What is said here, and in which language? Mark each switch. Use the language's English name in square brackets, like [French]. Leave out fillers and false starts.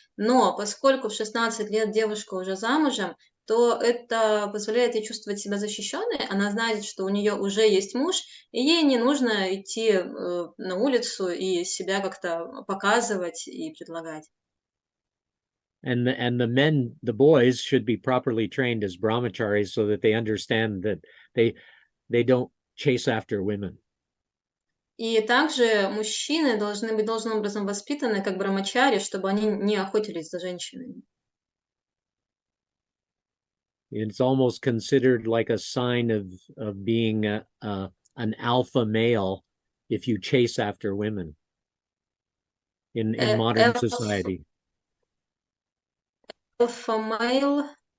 [Russian] Но поскольку в 16 лет девушка уже замужем, то это позволяет ей чувствовать себя защищенной. Она знает, что у нее уже есть муж, и ей не нужно идти на улицу и себя как-то показывать и предлагать. [English] And the boys should be properly trained as brahmacharis so that they understand that they don't chase after women. [Russian] И также мужчины должны быть должным образом воспитаны как брамачари, чтобы они не охотились за женщинами. [English] It's almost considered like a sign of being an alpha male if you chase after women in modern society. Alpha male.